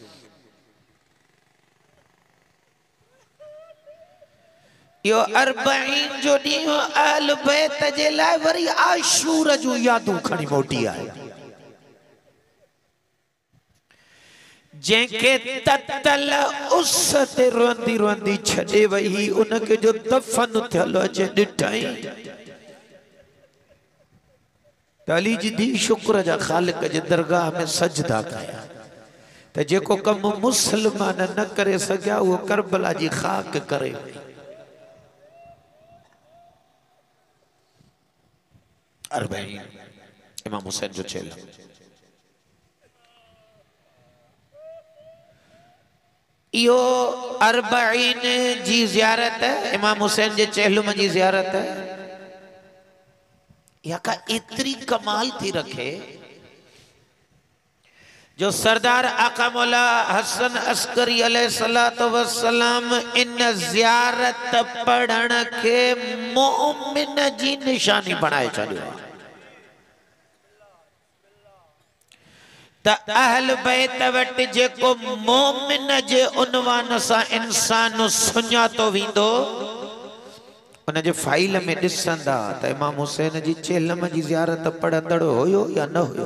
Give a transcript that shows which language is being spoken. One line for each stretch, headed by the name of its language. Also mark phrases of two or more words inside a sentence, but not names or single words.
Sindhi: यो अरबईन जो ॾींहुं अहल बैत जे लाइ वरी आशूर जो यादूं खणी मोटी आहे। जंहिंखे ततल उस ते रोंदी रोंदी छॾे वई उनखे जो दफ़न थियल अचे ॾिठई त अली जी धी शुक्र जा ख़ालिक जे दरगाह में सजदा कया त जेको कम मुसलमान न करे सघिया उहो करबला जी खाक करे वई। अरबईन इमाम हुसैन जो चेला यो अरबईन जी ज़ियारत है, इमाम हुसैन जे चेलुम जी ज़ियारत है। या का इतनी कमाल थी रखे जो सरदार आका मौला हसन अस्करी
Arabic: عليه الصلاة والسلام
Sindhi: इन ज़ियारत पढ़ण के मोमिन जी निशानी बनाए छॾियो त अहल बैत वटि जेको मोमिन जे उनवान सां इंसान सुञातो वेंदो उन जे फाइल में ॾिसंदा त इमाम हुसैन जी चेलम जी ज़ियारत पढ़ंदड़ हुयो या न हुयो।